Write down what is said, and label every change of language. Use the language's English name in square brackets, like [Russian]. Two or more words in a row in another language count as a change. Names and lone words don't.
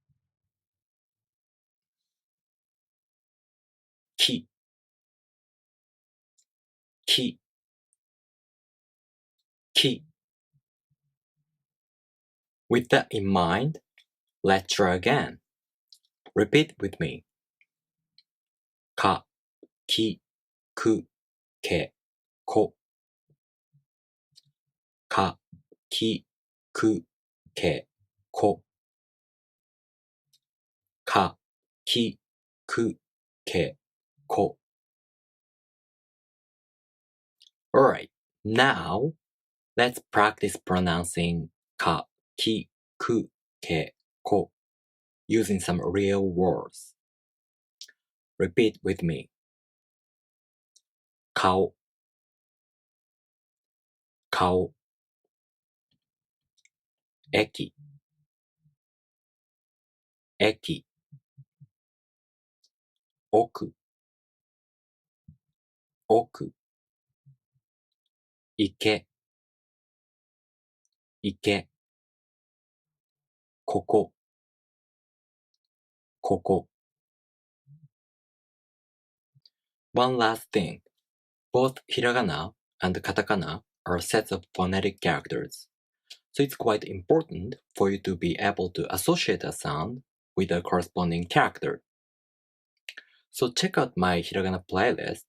[Japanese] き. き。き. [English] With that in mind, let's try again. Repeat with me. [Japanese] か、き、く、け、こ. か、き、く、け、こ. か、き、く、け、こ. [English] Alright, now let's practice pronouncing [Japanese] か、き、く、け、こ [English] using some real words. Repeat with me. [Japanese] かお、かお. えき、えき. おく、おく. いけ、いけ. ここ、ここ. [English] One last thing. Both hiragana and katakana are sets of phonetic characters. So it's quite important for you to be able to associate a sound with a corresponding character. So check out my hiragana playlist.